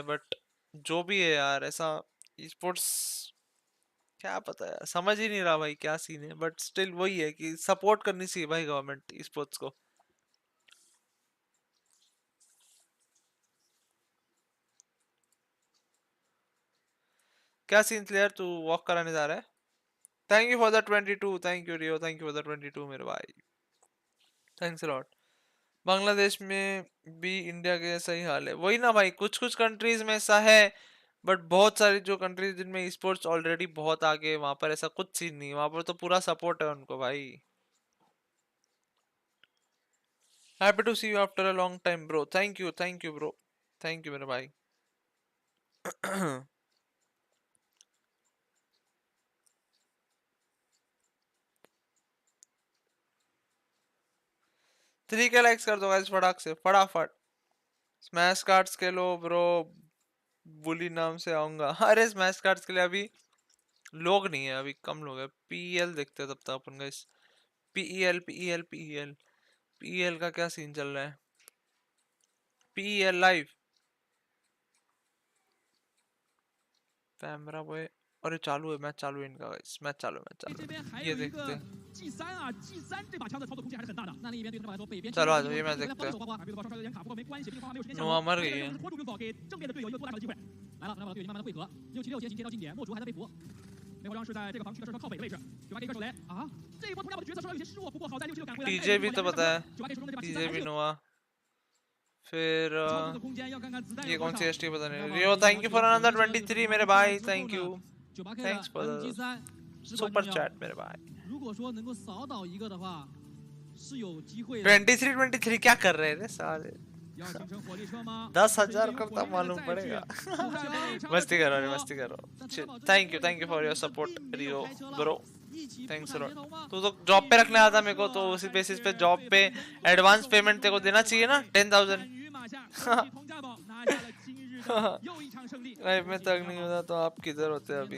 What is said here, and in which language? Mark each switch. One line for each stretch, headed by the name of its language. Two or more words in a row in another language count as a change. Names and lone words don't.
Hindi: बट जो भी है यार ऐसा स्पोर्ट्स क्या पता यार, समझ ही नहीं रहा भाई क्या सीन है.
English: but still
Hindi: वही है कि सपोर्ट करनी चाहिए भाई
English: government sports
Hindi: को. क्या
English: scene clear,
Hindi: तू वॉक कराने जा रहा है.
English: thank you for the 22. thank you Rio, thank you for the 22
Hindi: मेरे भाई.
English: thanks a lot.
Hindi: बांग्लादेश में भी इंडिया के जैसा ही हाल है. वही ना भाई, कुछ कुछ कंट्रीज में ऐसा है, बट बहुत सारी जो कंट्रीज जिनमें स्पोर्ट्स ऑलरेडी बहुत आगे, वहां पर ऐसा कुछ सीन नहीं. वहां पर तो पूरा सपोर्ट है उनको भाई.
English: happy to see you after a long time bro. thank you bro. thank you
Hindi: मेरे भाई.
English: three K likes
Hindi: कर दो गाइस फटाक से फटाफट।
English: smash cards
Hindi: के लो ब्रो, बुली नाम से आऊंगा। अरे
English: smash cards
Hindi: के लिए अभी लोग नहीं है, अभी कम लोग है। पीएल देखते हैं तब तक अपन गाइस। पीएल पीएल पीएल पीएल का क्या सीन चल रहा है?
English: PL live camera boy.
Hindi: अरे चालू है मैच, चालू है इनका गाइस, मैच चालू है, मैच चालू
Chinese: 这边还
Hindi: है।
Chinese: 有
Hindi: ये
Chinese: 一个
Hindi: देखते हैं।
Chinese: G3啊，G3这把枪的操作空间还是很大的。那另一边对他们来说，北边
Hindi: चलो आ जाओ ये मैच देखते हैं।
Chinese: 双刷刷有点卡，不过没关系，毕竟双方没有时间下
Hindi: नोआ
Chinese: 手。
Hindi: मर
Chinese: 这
Hindi: गई
Chinese: 个
Hindi: है।
Chinese: 任务是拖住冰宝，给正面的队友一个多大小的机会。来了，队友已经慢慢的汇合，676接近贴到近点，墨竹还在被俘。梅花桩是在这个防区的稍稍靠北的位置，98给一个手雷啊！这一波突然我的决策稍稍有些失误，不过好在676赶回来。
Hindi: टीजे भी तो पता है,
Chinese: 98给手中的这把
Hindi: टीजे
Chinese: 还
Hindi: भी
Chinese: 是有
Hindi: नोआ। फिर
Chinese: 操控的空间，要看看子弹
Hindi: ये
Chinese: 有多
Hindi: कौन
Chinese: 少。
Hindi: सी एसटी पता नहीं।
English: Rio thank you for another 23
Hindi: मेरे भाई,
English: thank you.
Chinese: 98K
English: थैंक्स
Chinese: 的
English: फॉर
Chinese: MG3
English: super chat
Hindi: मेरे भाई।
Chinese: 如果说能够扫倒一个的话，是有机会的。
Hindi: 23 क्या कर रहे हैं रे साले?
Chinese: 要形成火力车吗？
Hindi: 10,000 कब तक मालूम पड़ेगा? मस्ती कर रहा है, मस्ती कर रहा हूँ।
English: thank you for your support Rio bro, thanks a lot.
Hindi: तू तो जॉब पे रखने आया था मेरे को, तो उसी बेसिस पे जॉब पे
English: advance payment
Hindi: तेरे को देना चाहिए ना 10,000। भाई मैं थक नहीं होता तो आप किधर होते अभी?